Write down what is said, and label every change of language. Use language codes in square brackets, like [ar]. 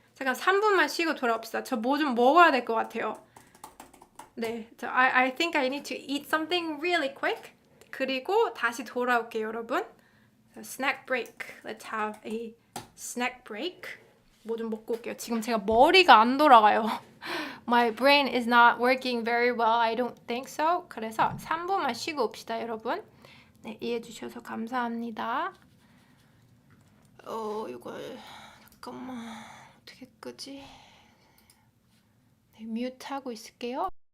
[ko] 잠깐 3분만 쉬고 돌아옵시다. 저 뭐 좀 먹어야 될 것 같아요. [en] 네, I think I need to eat something really quick. [ko] 그리고 다시 돌아올게요, 여러분. [en] So, snack break. Let's have a snack break. [ko] 뭐 좀 먹고 올게요. 지금 제가 머리가 안 돌아가요. [en] My brain is not working very well. I don't think so. [ko] 그래서 3분만 쉬고 옵시다, 여러분. 네, 이해해 주셔서 감사합니다. 이걸 잠깐만 어떻게 끄지? 네, 뮤트 하고 있을게요.